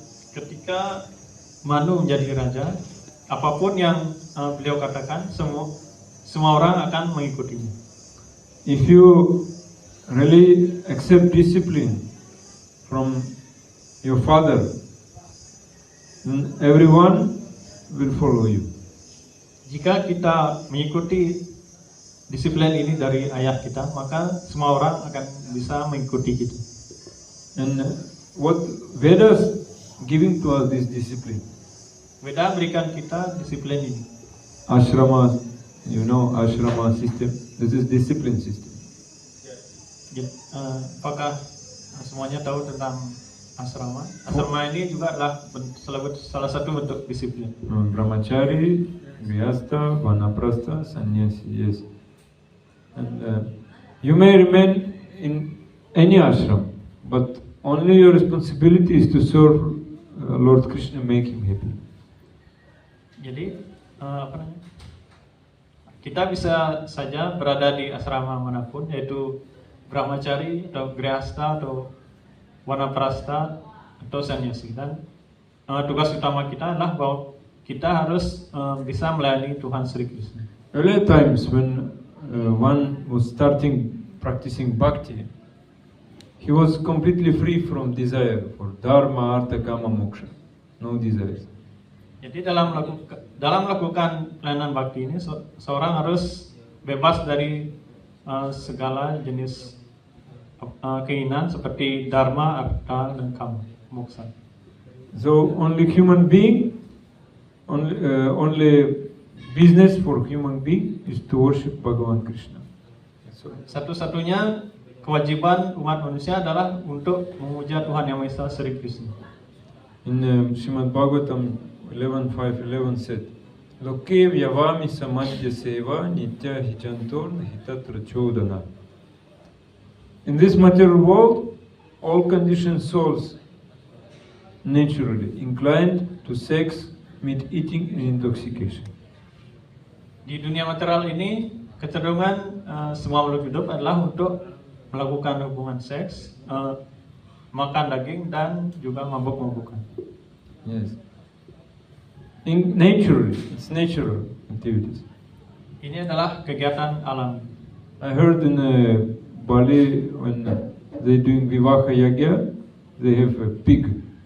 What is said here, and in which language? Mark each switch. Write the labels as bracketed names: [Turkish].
[Indonesian] Ketika Manu menjadi raja, apapun yang beliau katakan, semua orang akan mengikutinya. [English] If you really accept discipline from your father, then everyone will follow you. [Indonesian] Jika kita mengikuti disiplin ini dari ayah kita, maka semua orang akan bisa mengikuti kita. [English] And what Vedas giving to us this discipline? [Indonesian] Veda berikan kita disiplin ini. [English] Ashrama, you know, ashrama system. This is discipline system. [Indonesian] Apakah semuanya tahu tentang asrama? Asrama ini juga adalah salah satu bentuk disiplin. [English] Brahmachari, Grihastha, Vanaprastha, Sannyasi, yes. And you may remain in any ashram, but only your responsibility is to serve Lord Krishna, make him happy. [Indonesian] Jadi apa namanya? Kita bisa saja berada di asrama manapun, yaitu Brahmachari atau Grihastha atau Vanaprastha atau Sannyasi, dan tugas utama kita adalah bahwa kita harus bisa melayani Tuhan Sri Krishna. [English] Earlier times when one was starting practicing bhakti, he was completely free from desire for dharma, artha, kama, moksha, no desires. [Indonesian] Jadi dalam melakukan pelayanan bakti ini seorang harus bebas dari segala jenis keinginan seperti dharma, artha, dan kama, moksha. [English] So only human being, only business for human being is to worship Bhagavan Krishna. So, [Indonesian] satu-satunya kewajiban umat manusia adalah untuk memuja Tuhan Yang Maha Esa Sri Krishna. [English] in Srimad Bhagavatam 11.5.11 said, [Sanskrit] Loke vyavami samadhya seva nitya hichantor hitatra chodana. [English] In this material world, all conditioned souls naturally inclined to sex, meat eating and intoxication. [Indonesian] Di dunia material ini, kecenderungan semua makhluk hidup adalah untuk melakukan hubungan seks, makan daging, dan juga mabuk-mabukan. [English] Yes. In naturally, it's natural activities. [Indonesian] Ini adalah kegiatan alam. [English] I heard in Bali when they're doing Vivaha Yagya, they have a pig.